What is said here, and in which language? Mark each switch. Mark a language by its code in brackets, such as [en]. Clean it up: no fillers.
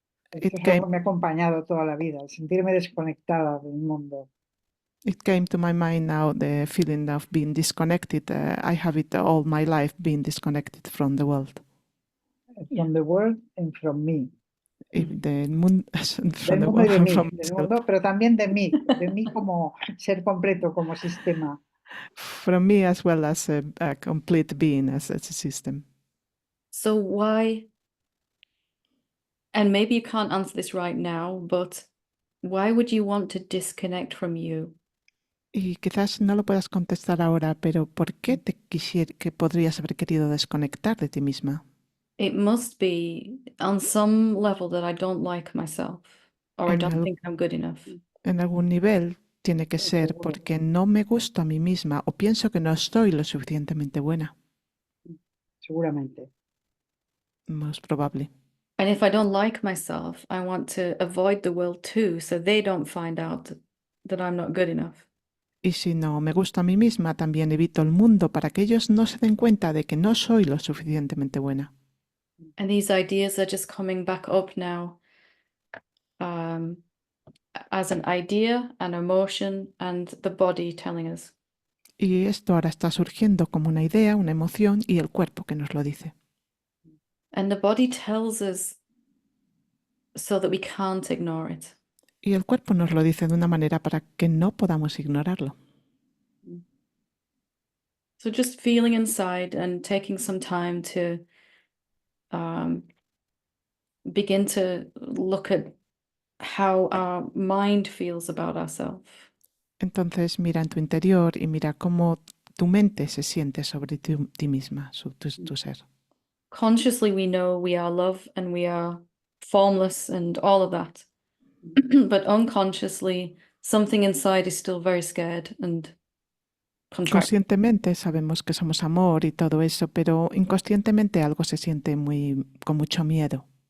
[es] Esto es algo que me ha acompañado toda la vida, el sentirme desconectada del mundo. [en] It came to my mind now, the feeling of being disconnected. I have it all my life, being disconnected from the world. From the world and from me. [es] Del mundo, Del mundo y de mí, del mundo, pero también de mí como ser completo, como sistema. [en] From me as well as a complete being, as a system. So why, and maybe you can't answer this right now, but why would you want to disconnect from you? [es] Y quizás no lo puedas contestar ahora, pero ¿por qué que podrías haber querido desconectar de ti misma? [en] It must be on some level that I don't like myself, or I don't think I'm good enough. [es] En algún nivel tiene que ser porque no me gusto a mí misma o pienso que no estoy lo suficientemente buena. Seguramente. [en] Most probably. And if I don't like myself, I want to avoid the world too, so they don't find out that I'm not good enough. [es] Y si no me gusto a mí misma, también evito el mundo para que ellos no se den cuenta de que no soy lo suficientemente buena. [en] And these ideas are just coming back up now as an idea, an emotion, and the body telling us. [es] Y esto ahora está surgiendo como una idea, una emoción y el cuerpo que nos lo dice. [en] And the body tells us so that we can't ignore it. [es] Y el cuerpo nos lo dice de una manera para que no podamos ignorarlo. [en] So just feeling inside and taking some time to begin to look at how our mind feels about ourselves. [es] Entonces mira en tu interior y mira cómo tu mente se siente sobre ti misma, tu ser. [en] Consciously we know we are love and we are formless and all of that. But unconsciously something inside is still very scared and contracted. [es] Conscientemente sabemos que somos amor y todo eso, pero inconscientemente algo se siente con mucho miedo.